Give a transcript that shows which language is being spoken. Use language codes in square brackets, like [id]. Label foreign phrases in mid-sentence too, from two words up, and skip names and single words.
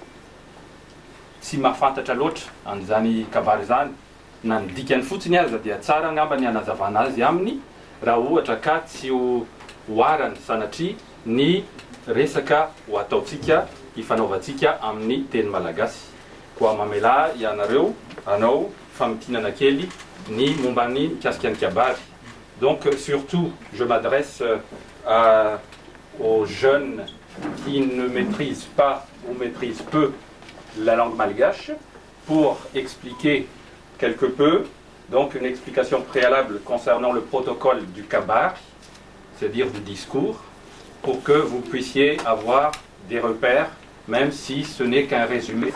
[mg] tsy mahafantatra loatra an'izany kabary zany na ny dikany fotsiny aza dia tsara angamba ny anazavana azy aminy raha ohatra ka tsy ho arany sanatria ny resaka ho ataotsika hifanaovantsika amin'ny teny malagasy koa mamela ianareo anao famitinana kely ny mombany mikasika ny kabary. [fr] Donc surtout je m'adresse aux jeunes qui ne maîtrisent pas ou maîtrisent peu la langue malgache pour expliquer quelque peu, donc une explication préalable concernant le protocole du kabari, c'est-à-dire du discours, pour que vous puissiez avoir des repères, même si ce n'est qu'un résumé.